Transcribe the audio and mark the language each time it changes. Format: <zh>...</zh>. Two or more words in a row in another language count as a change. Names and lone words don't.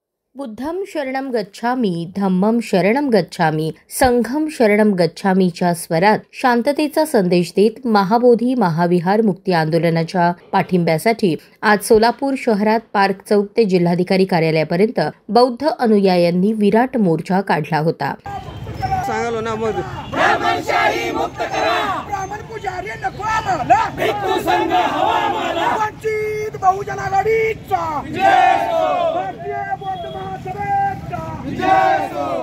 <pi>बुद्धं शरणं गच्छामि, धम्मं शरणं गच्छामि, संघं शरणं</pi> <mr>गच्छामीच्या स्वरात शांततेचा संदेश देत महाबोधी महाविहार मुक्ती आंदोलनाच्या पाठिंब्यासाठी आज सोलापूर शहरात पार्क चौक ते जिल्हाधिकारी कार्यालयापर्यंत बौद्ध अनुयायांनी विराट मोर्चा काढला होता. सांगालो ना मग ब्राह्मणशाही मुक्त करा, ब्राह्मण पुजारी नको आम्हाला, भिक्खू संघ हवा आम्हाला, वंचित बहुजन आघाडीचा जय हो, भारतीय बौद्ध महासभेचा जय हो.</mr>